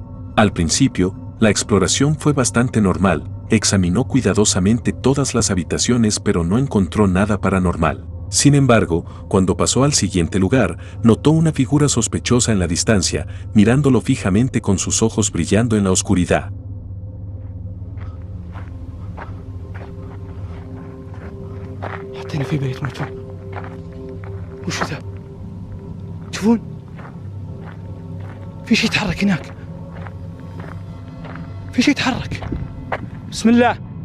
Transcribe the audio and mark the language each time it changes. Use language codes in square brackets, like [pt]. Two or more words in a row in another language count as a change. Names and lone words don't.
[es] Al principio, la exploración fue bastante normal, examinó cuidadosamente todas las habitaciones pero no encontró nada paranormal. Sin embargo, cuando pasó al siguiente lugar, notó una figura sospechosa en la distancia, mirándolo fijamente con sus ojos brillando en la oscuridad. [ar] وش ذا؟ تشوفون؟ في شيء يتحرك هناك. في شيء يتحرك. بسم الله.